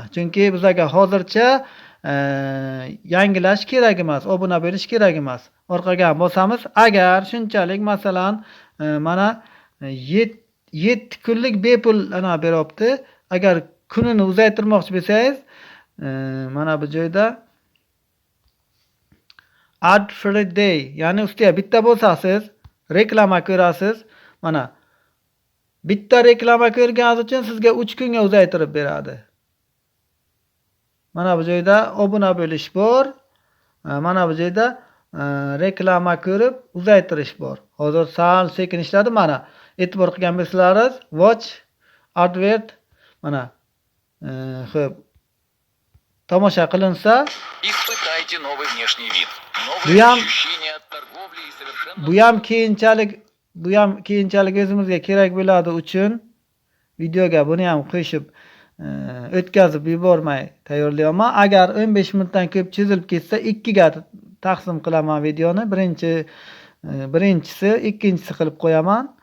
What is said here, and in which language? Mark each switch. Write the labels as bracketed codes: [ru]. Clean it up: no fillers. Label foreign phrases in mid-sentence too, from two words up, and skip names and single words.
[uz] Chunki bizga hozircha yangilash kerak emas, obuna bo'lish kerak emas. Orqaga bosamiz. Agar shunchalik masalan mana 7 kunlik bepul ana beryapti. Agar kunini uzaytirmoqchi bo'lsangiz, mana bu joyda [en] add free day, [uz] ya'ni ustiga bitta bosasiz, reklama ko'rasiz. Mana bitta reklama ko'rganingiz uchun sizga 3 kunga uzaytirib beradi. Mana bu joyda obuna bo'lish bor. Mana bu joyda reklama ko'rib uzaytirish bor. Hozir sal sekin ishladi. Mana e'tibor qilgan bo'lsangiz, [en] watch advert [uz] mana xo'p tomosha qilinsa, [ru] испытайте новый внешний вид, [uz] Bu [ru] новые [uz] ham- [ru] ощущения от торговли и совершенно [uz] bu ham keyinchalik o'zimizga kerak bo'ladi uchun videoga buni ham qo'shib o'tkazib yubormay tayyorlayapman. Agar 15 minutdan ko'p cho'zilib ketsa 2 ga taqsim qilaman videoni. Birinchisi, ikkinchisi qilib qo'yaman.